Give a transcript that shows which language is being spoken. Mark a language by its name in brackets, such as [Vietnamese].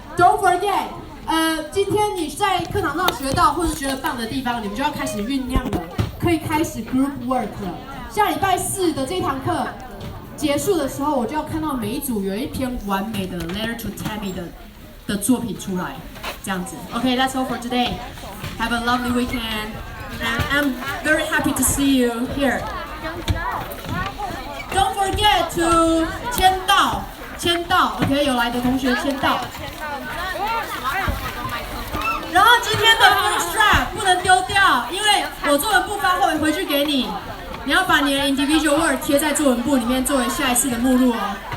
[English] Don't forget， [Chinese] 今天你在课堂上学到或是觉得棒的地方，你们就要开始酝酿了，可以开始 [English] group work [Chinese] 了。下礼拜4的这堂课结束的时候，我就要看到每一组有一篇完美的 Letter to Tammy 的作品出来，这样子。 [English] OK，that's all for today. Have a lovely weekend, and I'm very happy to see you here. Don't forget to [Chinese] 签到 ，OK， 有来的同学签到。然后今天的 [English] phone strap [Chinese] 不能丢掉，因为我作文部发回去给你，你要把你的 [English] individual work [Chinese] 贴在作文簿里面作为下一次的目录哦。